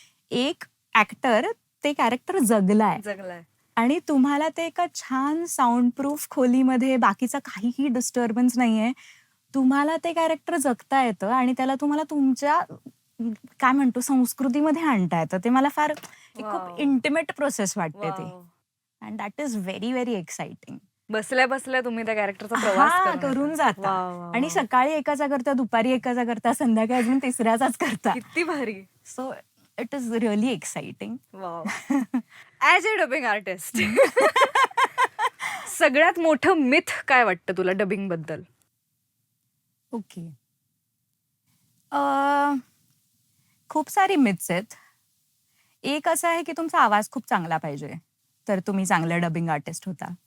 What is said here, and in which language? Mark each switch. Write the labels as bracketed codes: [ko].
[mr] एक ऍक्टर ते कॅरेक्टर जगलाय आणि तुम्हाला ते एका छान साऊंड प्रूफ खोलीमध्ये, बाकीचा काहीही डिस्टर्बन्स नाहीये, तुम्हाला ते कॅरेक्टर जगता येतं आणि त्याला तुम्हाला तुमच्या काय म्हणतो संस्कृतीमध्ये आणता येतं. ते मला फार एक खूप इंटिमेट प्रोसेस वाटते ते, [en] And that is very very exciting. [mr] बसल्या बसल्या तुम्ही त्या कॅरेक्टरचा प्रवास करून जाता, आणि सकाळी एकाचा करता, दुपारी एकाचा करता, संध्याकाळी अजून तिसऱ्याचाच करता. किती भारी. [en] So it is really exciting. As a dubbing artist, [mr] सगळ्यात मोठं मिथ काय वाटतं तुला डबिंग बद्दल? ओके, खूप सारी मिथ्स आहेत. एक असं आहे की तुमचा आवाज खूप चांगला पाहिजे तर तुम्ही चांगलं डबिंग आर्टिस्ट होता.